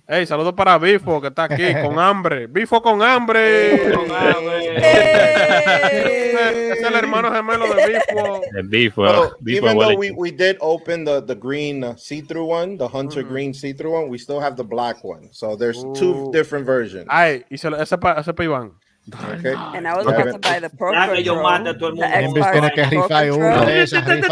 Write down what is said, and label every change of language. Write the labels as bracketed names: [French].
[Spanish] Hey, saludos para Bifo que está aquí con hambre. Bifo con hambre. Es el hermano gemelo de Bifo. [English] Even though we did open the green see-through one, the Hunter green see-through one, we still have the black one. So there's two different versions. [Spanish] Ay, y ese para Iván. [English] Okay. And I was about to buy the Pro Control. [Spanish] Tiene que rifar uno de esos,